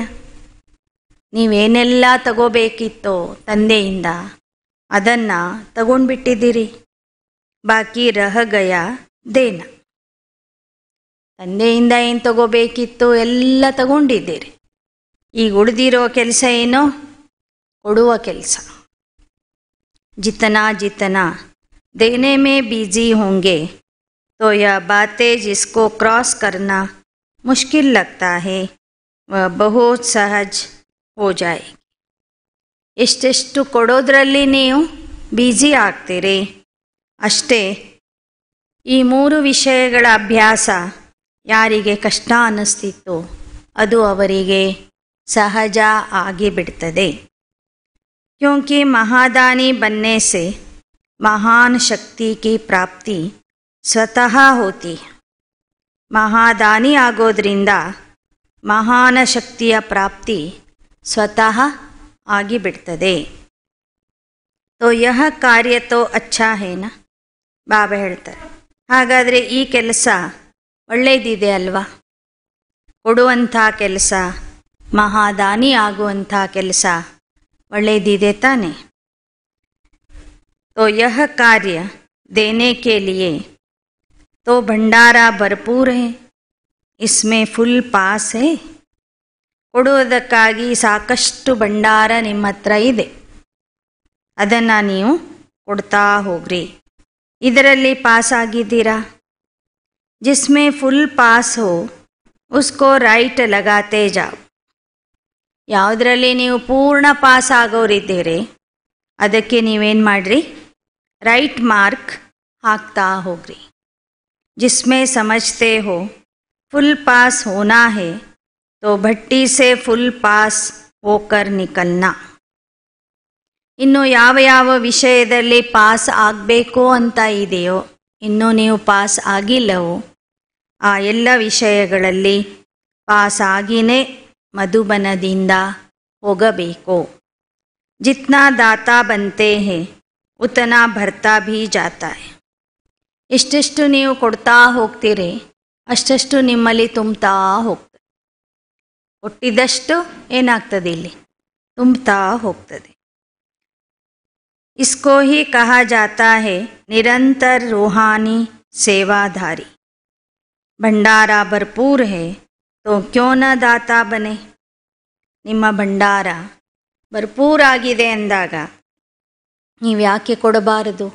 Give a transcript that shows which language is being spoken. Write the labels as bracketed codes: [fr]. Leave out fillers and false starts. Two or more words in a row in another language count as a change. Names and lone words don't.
[kn] ನೀವೇನೆಲ್ಲ ತಗೋಬೇಕಿತ್ತೋ ತಂದೆಯಿಂದ ಅದನ್ನು ತಗೊಂಡ್ಬಿಟ್ಟಿದ್ದೀರಿ. [hi] बाकी रह गया देना. [kn] ತಂದೆಯಿಂದ ಏನು ತಗೋಬೇಕಿತ್ತು ಎಲ್ಲ ತಗೊಂಡಿದ್ದೀರಿ. ಈಗ ಉಳಿದಿರೋ ಕೆಲಸ ಏನೋ ಕೊಡುವ ಕೆಲಸ. [hi] जितना जितना देने में बिजी होंगे तो यह बातें जिसको क्रॉस करना मुश्किल लगता है वह बहुत सहज हो जाएगी. [kn] ಎಷ್ಟೆಷ್ಟು ಕೊಡೋದ್ರಲ್ಲಿ ನೀವು ಬ್ಯುಸಿ ಆಗ್ತೀರಿ ಅಷ್ಟೇ ಈ 3 ವಿಷಯಗಳ ಅಭ್ಯಾಸ ಯಾರಿಗೆ ಕಷ್ಟ ಅನ್ನಿಸ್ತಿತ್ತು ಅದು ಅವರಿಗೆ ಸಹಜ ಆಗಿಬಿಡ್ತದೆ. [hi] क्योंकि महादानी बनने से महान शक्ति की प्राप्ति स्वतः होती है. [kn] महादानी ಆಗೋದ್ರಿಂದ ಮಹಾನ ಶಕ್ತಿಯ ಪ್ರಾಪ್ತಿ ಸ್ವತಃ ಆಗಿಬಿಡ್ತದೆ. [hi] तो यह कार्य तो अच्छा है ना. [kn] ಬಾಬಾ ಹೇಳ್ತಾರೆ, ಹಾಗಾದರೆ ಈ ಕೆಲಸ ಒಳ್ಳೆಯದಿದೆ ಅಲ್ವಾ? ಕೊಡುವಂಥ ಕೆಲಸ, ಮಹಾದಾನಿ ಆಗುವಂಥ ಕೆಲಸ ಒಳ್ಳೆಯದಿದೆ ತಾನೆ. [hi] तो यह कार्य देने के लिए तो भंडारा भरपूर है, इसमें [en] full pass [hi] है. [kn] ಕೊಡುವುದಕ್ಕಾಗಿ ಸಾಕಷ್ಟು ಭಂಡಾರ ನಿಮ್ಮ ಹತ್ರ ಇದೆ, ಅದನ್ನು ನೀವು ಕೊಡ್ತಾ ಹೋಗ್ರಿ. ಇದರಲ್ಲಿ ಪಾಸ್ ಆಗಿದ್ದೀರಾ? [hi] जिसमें [en] full pass [hi] हो उसको राइट लगाते जाओ. [kn] ಯಾವುದರಲ್ಲಿ ನೀವು ಪೂರ್ಣ ಪಾಸ್ ಆಗೋರಿದ್ದೀರಿ ಅದಕ್ಕೆ ನೀವೇನು ಮಾಡ್ರಿ, [en] right mark [kn] ಹಾಕ್ತಾ ಹೋಗ್ರಿ. [hi] जिसमें समझते हो [en] full pass [hi] होना है तो भट्टी से फुल पास होकर निकलना. [kn] ಇನ್ನು ಯಾವ ಯಾವ ವಿಷಯದಲ್ಲಿ ಪಾಸ್ ಆಗಬೇಕು ಅಂತ ಇದೆಯೋ, ಇನ್ನೂ ನೀವು ಪಾಸ್ ಆಗಿಲ್ಲವೋ ಆ ಎಲ್ಲ ವಿಷಯಗಳಲ್ಲಿ ಪಾಸ್ ಆಗಿನೇ ಮಧುಬನದಿಂದ ಹೋಗಬೇಕು. [hi] जितना दाता बनते हैं उतना भरता भी जाता है. [kn] ಎಷ್ಟೆಷ್ಟು ನೀವು ಕೊಡ್ತಾ ಹೋಗ್ತೀರಿ ಅಷ್ಟೆಷ್ಟು ನಿಮ್ಮಲ್ಲಿ ತುಂಬ್ತಾ ಹೋಗ್ತದೆ. ಕೊಟ್ಟಿದ್ದಷ್ಟು ಏನಾಗ್ತದೆ, ಇಲ್ಲಿ ತುಂಬ್ತಾ ಹೋಗ್ತದೆ. [hi] इसको ही कहा जाता है निरंतर रूहानी सेवाधारी. भंडारा भरपूर है तो क्यों न दाता बने. [kn] ನಿಮ್ಮ ಭಂಡಾರ ಭರ್ಪೂರಾಗಿದೆ ಅಂದಾಗ ನೀವು ಯಾಕೆ ಕೊಡಬಾರದು?